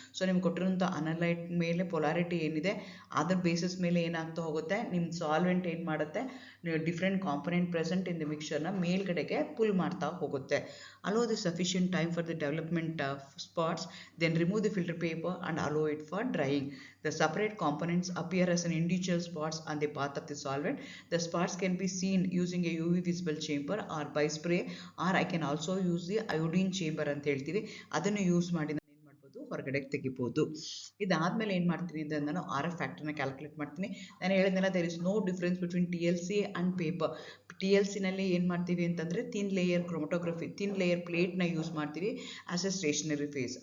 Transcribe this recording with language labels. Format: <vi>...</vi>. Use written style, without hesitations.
<kn>So ನಿಮ್ಗೆ ಕೊಟ್ಟಿರೋಂಥ ಅನಲೈಟ್ ಮೇಲೆ polarity ಏನಿದೆ ಅದ್ರ ಬೇಸಿಸ್ ಮೇಲೆ ಏನಾಗ್ತಾ ಹೋಗುತ್ತೆ, ನಿಮ್ಮ ಸಾಲ್ವೆಂಟ್ ಏನು ಮಾಡುತ್ತೆ,</kn> <en>different component present in the</en> <kn>ಮಿಕ್ಸ್ಚರ್ನ ಮೇಲ್ಗಡೆಗೆ full ಮಾಡ್ತಾ ಹೋಗುತ್ತೆ.</kn> <en>allow the sufficient time for the development of spots, then remove the filter paper and allow it for drying. The separate components appear as an individual spots on the path of the solvent. The spots can be seen using a UV visible chamber or by spray, or I can also use the iodine chamber</en> <kn>ಅಂತ ಹೇಳ್ತೀವಿ, ಅದನ್ನು use ಮಾಡಿ ನಾನು ಏನು ಮಾಡ್ಬೋದು, ಹೊರಗಡೆ ತೆಗಿಬೋದು. ಇದಾದಮೇಲೆ ಏನು ಮಾಡ್ತೀನಿ ಅಂದರೆ ನಾನು RF ಫ್ಯಾಕ್ಟರ್ನ ಕ್ಯಾಲ್ಕುಲೇಟ್ ಮಾಡ್ತೀನಿ. ನಾನು ಹೇಳಿದ್ನಲ್ಲ,</kn> <en>There is no difference between TLC and paper.</en> <kn>TLCನಲ್ಲಿ ಏನು ಮಾಡ್ತೀವಿ ಅಂತಂದರೆ thin layer ಕ್ರೊಮಟೋಗ್ರಫಿ, thin layer ಪ್ಲೇಟ್ನ use ಮಾಡ್ತೀವಿ</kn> <en>As a stationary phase.</en>